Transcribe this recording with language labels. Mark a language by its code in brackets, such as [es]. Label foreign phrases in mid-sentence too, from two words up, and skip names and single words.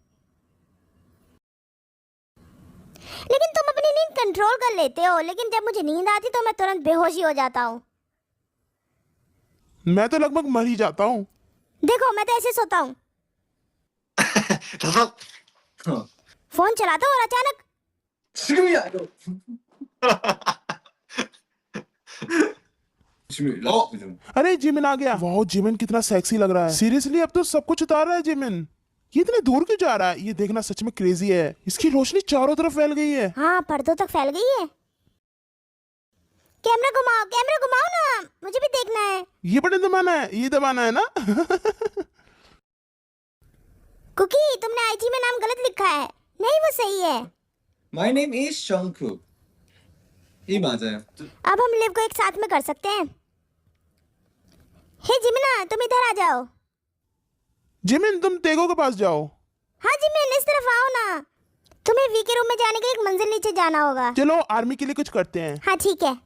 [hi] लेकिन तुम अपनी नींद कंट्रोल कर लेते हो, लेकिन जब मुझे नींद आती तो मैं तुरंत बेहोश ही हो जाता हूँ। मैं तो लगभग मर ही जाता हूँ। देखो मैं तो ऐसे सोता हूँ। फोन चलाता हूँ और अचानक [ko] 지금이야 이거. [hi] अरे जिमिन आ गया। वाह जिमिन कितना सेक्सी लग रहा है। सीरियसली अब तो सब कुछ उतार रहा है जिमिन। ये इतने दूर क्यों जा रहा है? ये देखना सच में क्रेजी है। इसकी रोशनी चारों तरफ फैल गई है। हाँ पर्दों तक फैल गई है। कैमरा घुमाओ ना। मुझे भी देखना है। ये बटन दबाना है, ये दबाना है ना? कुकी, तुमने आईजी में नाम गलत लिखा है। नहीं, वो सही है। [en] My name is Jungkook. [ko] 이 맞아요. [hi] अब हम लिव को एक साथ में कर सकते हैं। हे जिमिना, तुम इधर आ जाओ। जिमिन, तुम तेगो के पास जाओ। हाँ जिमिन, इस तरफ आओ ना। तुम्हें वी के रूम में जाने के लिए एक मंजिल नीचे जाना होगा। चलो आर्मी के लिए कुछ करते हैं। हाँ ठीक है।